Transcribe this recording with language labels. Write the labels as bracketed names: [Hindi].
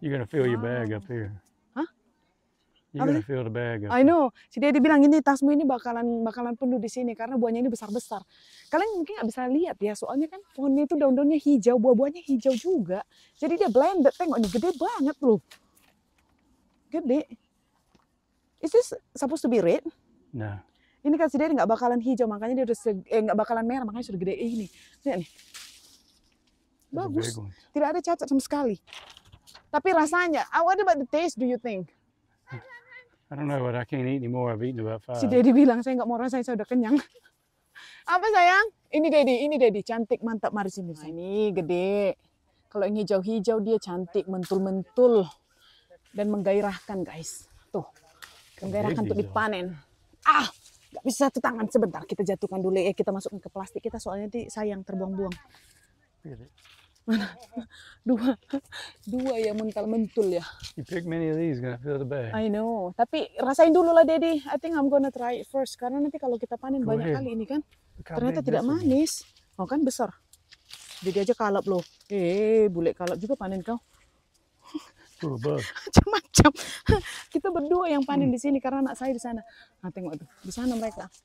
[English] You're gonna fill your bag up here. Hah? You're gonna fill the bag up. I know. [Indonesian] Si Daddy bilang ini tasmu ini bakalan penuh di sini karena buahnya ini besar-besar. Kalian mungkin nggak bisa lihat ya, soalnya kan pohonnya itu daun-daunnya hijau, buah-buahnya hijau juga. Jadi dia blended. Tengok ini gede banget loh. Gede. [English] Is this supposed to be red? No. [Indonesian] Ini kan si Daddy nggak bakalan hijau, makanya dia udah nggak bakalan merah, makanya sudah gede ini. Lihat nih. Bagus. Tidak ada cacat sama sekali. Tapi rasanya, [English] what about the taste do you think? I don't know, but I can't eat anymore. I've eaten about 5. [Indonesian] Si Daddy bilang, saya nggak mau rasain, saya udah kenyang. Apa sayang? Ini Daddy, cantik, mantap, mari sini. Nah, ini gede. Kalau yang hijau-hijau dia cantik, mentul-mentul. Dan menggairahkan guys. Tuh, menggairahkan untuk dipanen. Nggak bisa satu tangan sebentar, kita jatuhkan dulu ya, kita masukkan ke plastik kita soalnya nanti sayang terbuang-buang. Mana? Dua ya mental-mentul ya. [English] You pick many of these, gonna fill the bag. I know, [Indonesian] tapi rasain dulu lah Daddy. [English] I think I'm gonna try it first [Indonesian] karena nanti kalau kita panen [English] Go [Indonesian] banyak [English] ahead. [Indonesian] kali ini kan, ternyata tidak manis. Oh kan besar. Jadi aja kalap loh. Bule kalap juga panen kau. Macam-macam. Kita berdua yang panen di sini karena anak saya di sana. Nah, tengok tuh, di sana mereka.